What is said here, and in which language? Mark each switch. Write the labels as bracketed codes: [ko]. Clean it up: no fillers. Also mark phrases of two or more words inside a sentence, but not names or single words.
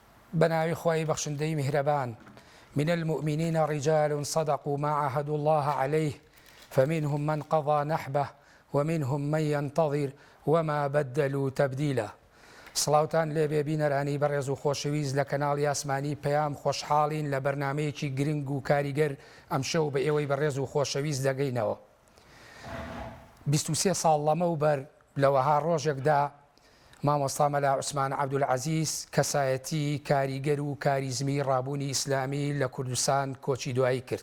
[ckb] بناوي خواهي بخشندي مهربان [ar] من المؤمنين رجال صدقوا ما عاهدوا الله عليه فمنهم من قضى نحبه ومنهم من ينتظر وما بدلوا تبديلا. [ckb] سڵاوتان لێبێ بینەرانی بەڕێز و خۆشەویست لە کەناڵی ئاسمانی پەیام خۆشحاڵین لە بەرنامەیەکی گرنگ و کاریگەر ئەم شەو بە ئێوەی بەڕێز و خۆشەویست دەگەینەوە. 23 ساڵ لەمە و بەر لەوەها ڕۆژێکدا مامۆستا مەلا عوسمان عەبدولعەزیز کەسایەتی کاریگەر و کاریزمی ڕابوونی ئیسلامی لە کوردستان کۆچی دوایی کرد.